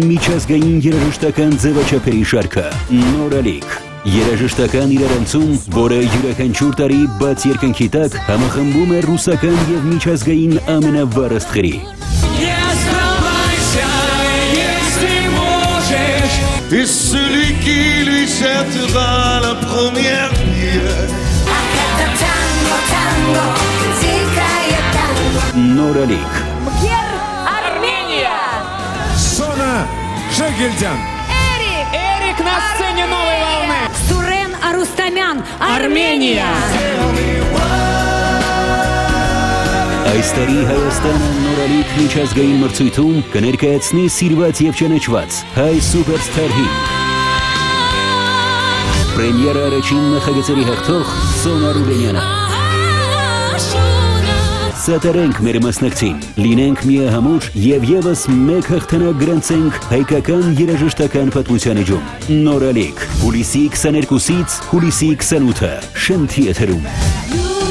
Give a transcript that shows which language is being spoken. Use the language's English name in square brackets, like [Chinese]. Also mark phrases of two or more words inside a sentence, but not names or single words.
[Armenian] միջազգային երաժշտական ձևաչափերի շարքը։ Նորալիք, երաժշտական իրարանցում, որը յուրաքանչյուր տարի բաց երկնքի տակ համախմբում է ռուսական և միջազգային ամենավառ աստղերի։ Նորալիք [Russian] Մգեր Армения! Сона Шагельдян. Эрик на сцене новой волны. Сурен Арустамян! Армения! [Armenian] Այս տարի Հայաստանը նորալիք միջազգային մրցույթում կներկայացնի սիրված և ճանաչված հայ սուպերստարին։ Պրեմիերա առաջին նախագծերի հաղթող Սոնա Ռուբենյանը։ Սատարենք մեր մասնակցին, լինենք միահամուռ և ևս մեկ հաղթանակ գրանցենք հայկական երաժշտական պատմության էջում։ Նորալիք, հուլիսի 22-ից հուլիսի 28-ը Շանթի եթերում։